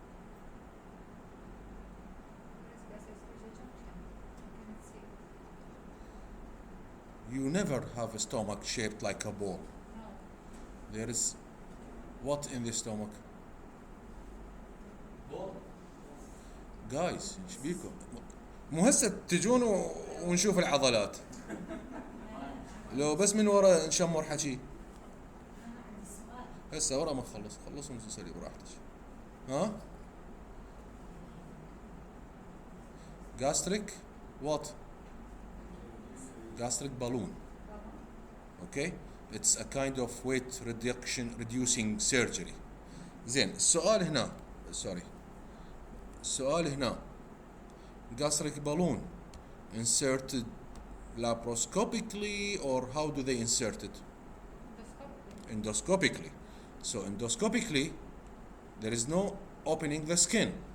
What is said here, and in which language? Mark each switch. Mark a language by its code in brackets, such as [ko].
[en] Where's gastric junction? I cannot see. You never have a stomach shaped like a ball. No. There is what in the stomach? [ar] Guys, ايش بيكم؟ مو هسه تجون ونشوف العضلات. لو بس من ورا نشمر حكي. هسه ورا ما نخلص، خلصوا ونسلي براحتك. [en] ها؟ Gastric what? Gastric balloon. Okay? It's a kind of weight reducing surgery. [ar] زين السؤال هنا sorry. السؤال هنا [en] gastric balloon inserted laparoscopically or how do they insert it? Endoscopically. Endoscopically. So endoscopically there is no opening the skin.